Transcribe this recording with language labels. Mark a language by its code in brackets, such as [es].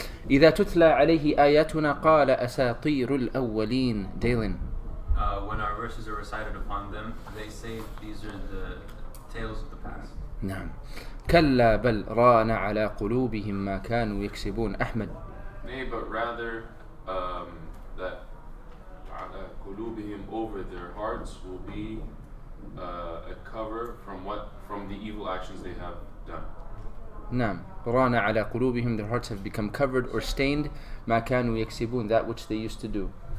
[ar] إذا تتلى عليه آياتنا قال أساطير الأولين. Dalen. [en] When our verses are recited upon them, they say these are the tales of the past. [ar] نعم. كلا بل ران على قلوبهم ما كانوا يكسبون. أحمد. [en] Nay, but rather that [ar] على قلوبهم, [en] over their hearts, will be a cover from the evil actions they have done. [ar] نعم. ران على قلوبهم, [en] their hearts have become covered or stained. [ar] ما كانوا يكسبون, [en] that which they used to do.